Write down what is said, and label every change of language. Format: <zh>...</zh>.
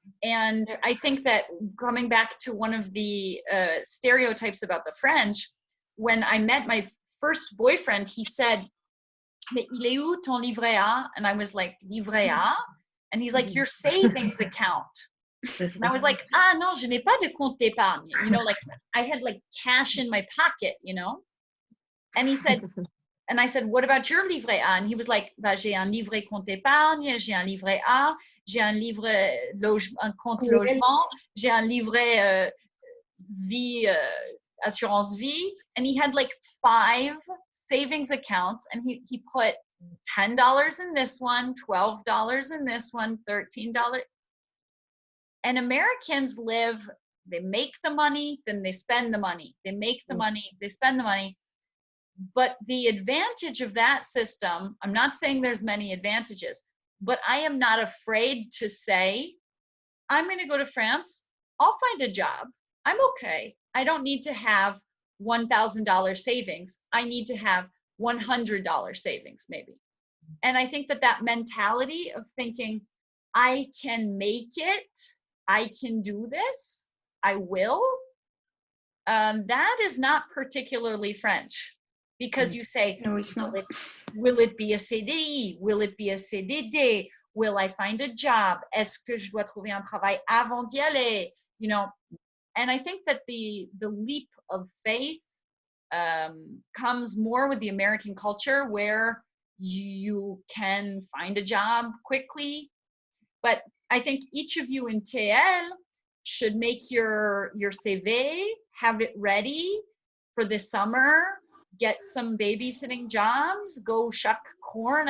<en>And I think that coming back to one of the stereotypes about the French, when I met my first boyfriend, he said,</en> <fr>"Mais il est où ton livret A?"</fr> <en>And I was like, "Livret A?" And he's like, "Your savings account." And I was like,</en> <fr>"Ah, non, je n'ai pas de compte d'épargne."</fr> <en>You know, like I had like cash in my pocket, you know? And he said, and I said, "What about your livret A?" And he was like,</en> <fr>"Bah, j'ai un livret compte épargne, j'ai un livret A, j'ai un livret un compte logement, j'ai un livret vie, assurance vie."</fr> <en>And he had like 5 savings accounts, and he put $10 in this one, $12 in this one, $13. And Americans live, they make the money, then they spend the money. They make the money, they spend the money. But the advantage of that system, I'm not saying there's many advantages, but I am not afraid to say, I'm going to go to France. I'll find a job. I'm okay. I don't need to have $1,000 savings. I need to have $100 savings maybe. And I think that that mentality of thinking, I can make it, I can do this, I will, that is not particularly French, because you say, No, it's not. will it be a CDI? Will it be a CDD? Will I find a job?</en> <fr>Est-ce que je dois trouver un travail avant d'y aller?</fr> <en>You know, and I think that the leap of faith comes more with the American culture, where you can find a job quickly. But I think each of you in TL should make your CV, have it ready for this summer, get some babysitting jobs, go shuck corn.</en>